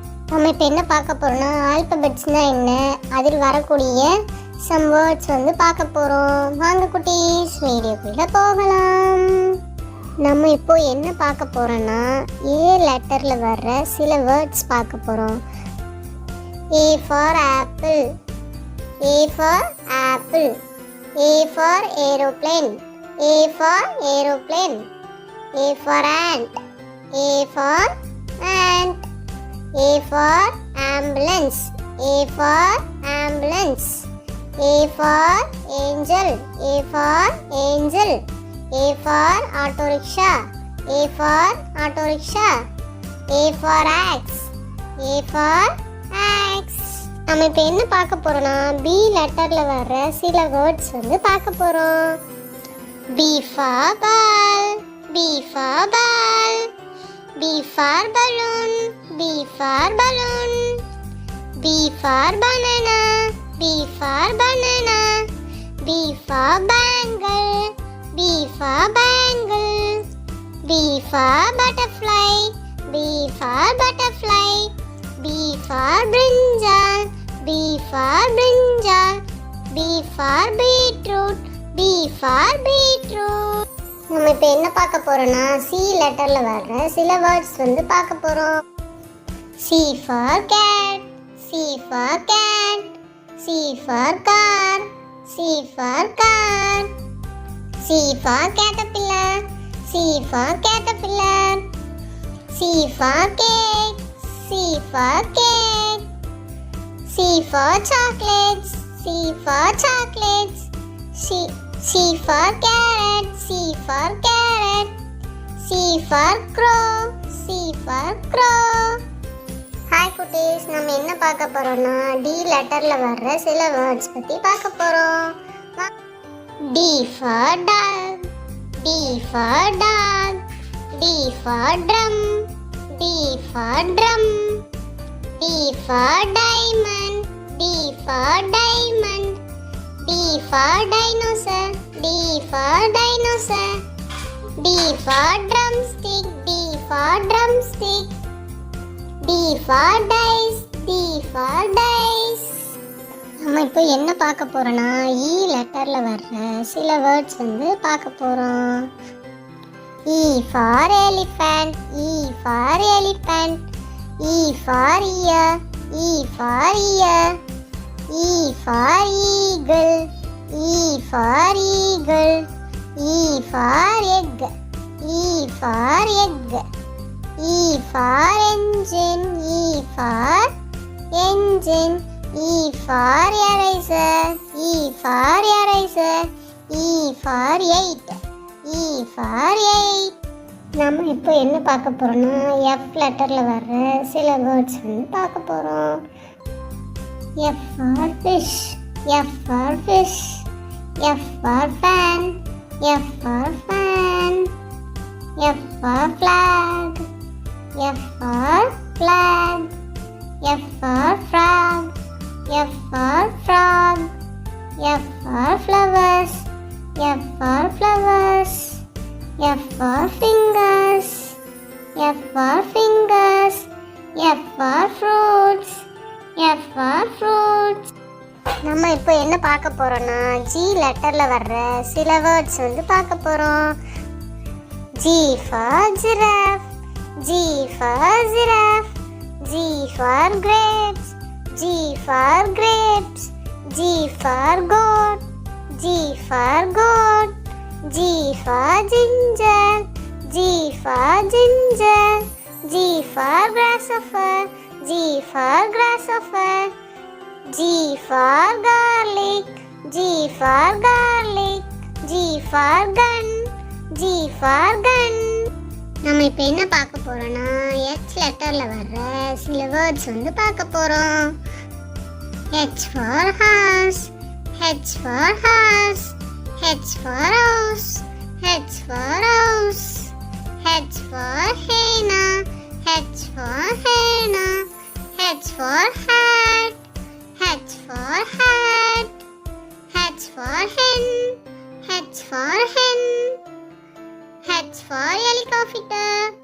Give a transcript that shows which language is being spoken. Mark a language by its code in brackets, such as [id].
[ta] நம்ம இப்போ என்ன பார்க்க போறோம்னா ஆல்பபெட்ஸ்னா என்ன, அதில் வரக்கூடிய சம் வேர்ட்ஸ் பார்க்க போறோம். வாங்க குட்டீஸ் வீடியோக்குள்ள போகலாம். நம்ம இப்போ என்ன பார்க்க போறோம்னா ஏ லெட்டர்ல வர்ற சில வேர்ட்ஸ் பார்க்க போறோம். [en] A for apple, A for apple, A for aeroplane, A for aeroplane, A for ant, A for ant, A for ambulance, A for ambulance, A for angel, A for angel, A for auto rickshaw, A for auto rickshaw, A for axe, A for axe. [ta] நம்ம இப்போ என்ன பார்க்க போறோம்னா B லெட்டர்ல வர்ற சில words பார்க்க போறோம். [en] B for ball, B for ball, B for balloon, B for balloon, B for banana, B for banana, B for bangle, B for bangle, B for butterfly, B for butterfly, B for brinjal, B for brinjal, B for beetroot, B for beetroot. [ta] நம்ம இப்போ என்ன பார்க்க போறோம்னா C லெட்டர்ல வர்ற சில words பார்க்க போறோம். [en] C for cat, C for cat, C for car, C for car, C for caterpillar, C for caterpillar, C for cake, C for cake, C for chocolates, C for chocolates, C for carrot, C for carrot, C for crow, C for crow. [ta] Hi குட்டீஸ், நம்ம என்ன பார்க்க போறோம்னா D லெட்டர்ல வர்ற சில words பத்தி பார்க்க போறோம். [en] D for dog, D for dog, D for drum, D for drum, D for diamond, D for diamond, D for dinosaur, D for dinosaur, D for drumstick, D for drumstick, D for dice, D for dice. [ta] நம்ம இப்போ என்ன பார்க்க போறோம்னா இ லெட்டர்ல வர்ற சில words பார்க்க போறோம். [en] E for elephant, E for elephant, E for ear, E for ear, E for eagle, E for eagle, E for egg, E for egg, E for engine, E for engine, E for eraser, E for eraser, E for 8, E for 8. [ta] நம்ம இப்போ என்ன பார்க்க போறோம்னா F லெட்டர்ல வர்ற சில words பார்க்க போறோம். [en] F for fish, F for fish, F for fan, F for fan, F for flag, F for flag, F for frog, F for frog, F for flowers, F for flowers, F for fingers, F for fingers, F for fruits, F for fruits. [ta] நம்ம இப்போ என்ன பார்க்க போறோம்னா G லெட்டர்ல வர்ற சில words பார்க்க போறோம். [en] G for giraffe, G for giraffe, G for grapes, G for grapes, G for goat, G for goat, G for ginger, G for ginger, G for grasshopper, G for grasshopper, G for garlic, G for garlic, G for gun, G for gun. [ta] நம்ம இப்போ என்ன பார்க்க போறோம்னா H லெட்டர்ல வர்ற சில words பார்க்க போறோம். [en] H for horse, H for horse, H for house, H for house, H for hyena, H for hyena, H for hat, H for hat, H for hen, H for hen, H for helicopter,